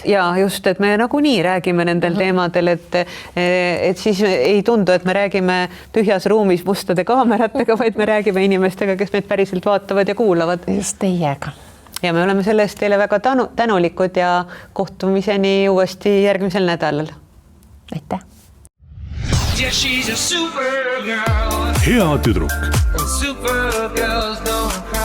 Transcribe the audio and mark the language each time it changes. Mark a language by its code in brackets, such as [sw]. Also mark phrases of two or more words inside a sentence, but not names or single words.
[et] Ja just, et me nagunii räägime nendel teemadel, et siis ei tundu, et me räägime tühjas ruumis mustade kaameratega, vaid me räägime inimestega, kes meid päriselt vaatavad ja kuulavad. Just teiega. Ja me oleme sellest teile väga tänulikud ja kohtumiseni uuesti järgmisel nädalal. Aitäh! [en] Yeah, she's a super girl. Hea tüdruk. Super girls don't